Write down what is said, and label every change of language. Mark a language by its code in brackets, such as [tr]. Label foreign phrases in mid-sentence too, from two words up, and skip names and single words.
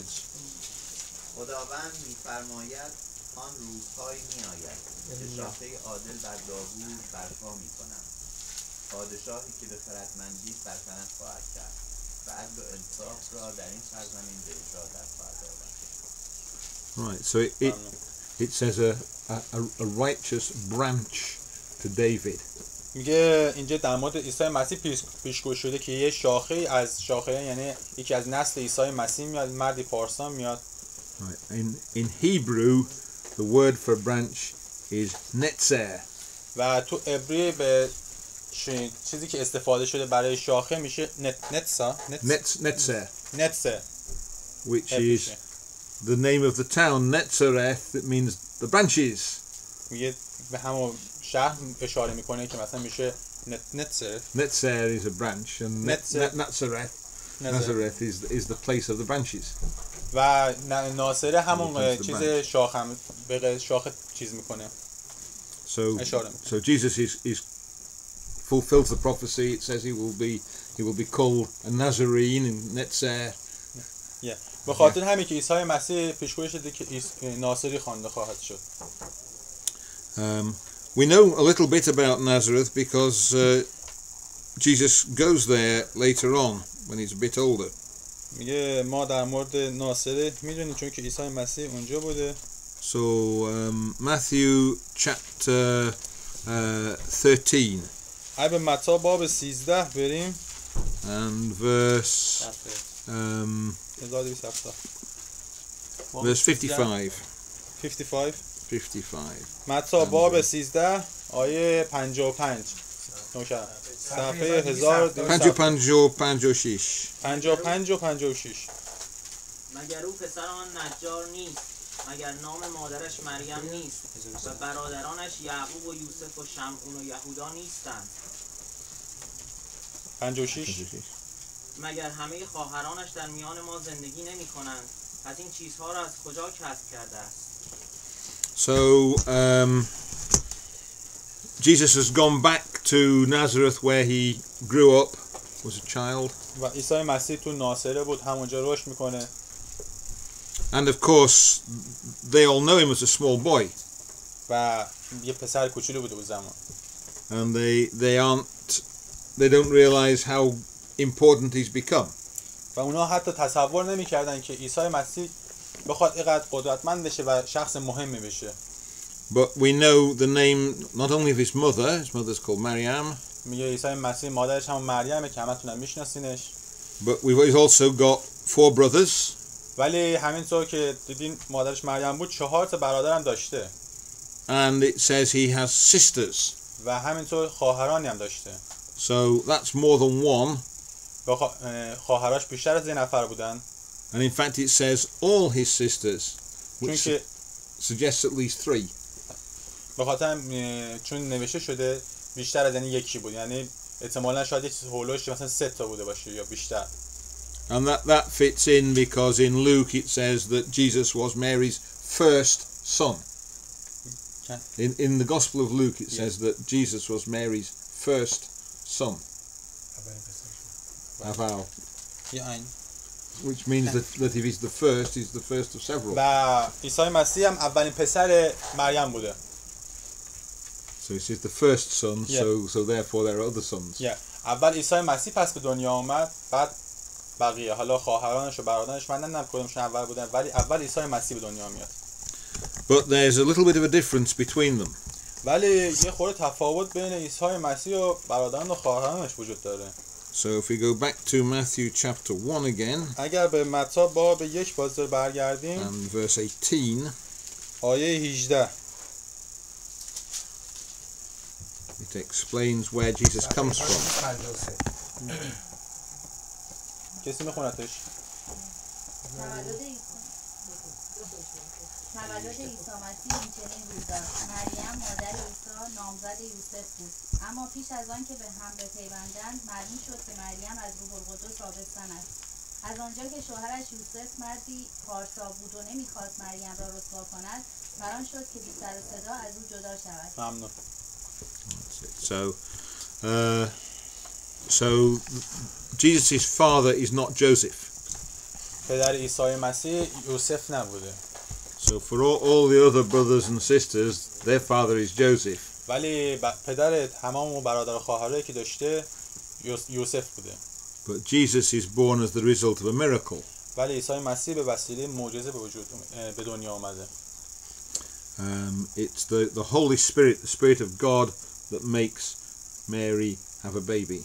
[fa] خداوند می‌فرماید آن روزهایی می‌آید که شاخه عادل بر داوود برپا می‌کنم، پادشاهی که به خردمندی سلطنت خواهد کرد و عدل و انصاف را در این سرزمین به اجرا در خواهد آورد. [en] Right, so it says a righteous branch to David. [fa] میگه اینجا در مورد عیسی مسیح پیشگویی شده که یه شاخه از شاخه، یعنی یکی از نسل عیسی مسیح میاد، مردی پارسا میاد. [en] Right. In Hebrew, the word for branch is netzer. [fa] و تو عبری به چیزی که استفاده شده برای شاخه میشه netzer, [en] which is the name of the town Netzareth. That means the branches. [fa] میگه به همون شهر اشاره میکنه که مثلا میشه [en] Netzer is a branch, and Nazareth is the place of the branches. [fa] و ناصره همون چیز شاخ هم به شاخ چیز میکنه. [en] So Jesus is fulfills the prophecy. It says he will be called a Nazarene in Netzer. [fa] به خاطر همین که عیسی مسیح پیشگویی شده که ناصری خوانده خواهد شد. [en] We know a little bit about Nazareth because Jesus goes there later on when he's a bit older. [fa] میگه ما در مورد ناصره میدونیم چون که عیسی مسیح اونجا بوده. [en] So Matthew chapter 13. [fa] اگه به متی باب 13 بریم [en] and verse 55. 55. [fa] متی باب 13 آیه 55. صفحه 55 55 و 56. مگر او پسر آن نجار نیست؟ مگر نام مادرش مریم نیست و برادرانش یعقوب و یوسف و شمعون و یهودا نیستند؟ 56. مگر همه خواهرانش در میان ما زندگی نمی کنند؟ پس این چیزها را از کجا کسب کرده است؟ [en] So Jesus has gone back to Nazareth where he grew up, was a child. [fa] و عیسی مسیح تو ناصره بود، همونجا رشد میکنه. [en] And of course they all know him as a small boy. [fa] و یه پسر کوچولو بوده اون زمان. [en] And they don't realize how important he's become. [fa] و اونا حتی تصور نمی‌کردن که عیسی مسیح بخواد اینقدر قدرتمند بشه و شخص مهمی بشه. [en] But we know the name not only of his mother's called Maryam. [fa] میگه عیسی مسیح مادرش هم مریمه که همتون میشناسینش. [en] But we've also got 4 brothers. [fa] ولی همینطور که دیدین مادرش مریم بود 4 تا برادرم داشته. [en] And it says he has sisters. [fa] و همینطور خواهرانی هم داشته. [en] So that's more than one. [fa] خواهراش بیشتر از 1 نفر بودن. [en] And in fact it says all his sisters, which suggests at least 3. [fa] بخاطر چون نوشته شده بیشتر از یعنی یکی بود، یعنی احتمالاً شاید یه چیز هولوش مثلا 3 تا بوده باشه یا بیشتر. [en] And that fits in because in Luke it says that Jesus was Mary's first son. In the Gospel of Luke it says that Jesus was Mary's first son. [fa] Aval. [en] Which means that if he's the first, he's the first of several. [fa] و عیسی مسیح هم اولین پسر مریم بوده. [en] So he says the first son, so therefore there are other sons. [fa] اول عیسی مسیح پس به دنیا آمد، بعد بقیه حالا خواهرانش و برادرانش من نمیدونم کدومشون اول بودن ولی اول عیسی مسیح به دنیا میاد. [en] But there's a little bit of a difference between them. [fa] ولی یه خورده تفاوت بین عیسی مسیح و برادران و خواهرانش وجود داره. [en] So if we go back to Matthew chapter 1 again [fa] اگر به متی باب 1 باز برگردیم [en] and verse 18, [fa] آیه 18 [en] it explains where Jesus comes from. [fa] کسی میخونتش؟ تولد عیسی مسیح این چنین روز داشت. مریم مادر عیسی نامزد یوسف بود، اما پیش از آن که به هم بپیوندند معلوم شد که مریم از روح القدس آبستن است. از آنجا که شوهرش یوسف مردی پارسا بود و نمیخواست مریم را رسوا کند، بران شد که بی سر و صدا از او جدا شود. ممنون. [en] So Jesus' father is not Joseph. [fa] پدر عیسی مسیح یوسف نبوده. [en] So for all the other brothers and sisters, their father is Joseph. [fa] ولی پدر تمام و برادر و خواهرایی که داشته یوسف بوده. [en] But Jesus is born as the result of a miracle. [fa] ولی عیسی مسیح به وسیله معجزه به دنیا آمده. [en] It's the Holy Spirit, the Spirit of God, that makes Mary have a baby.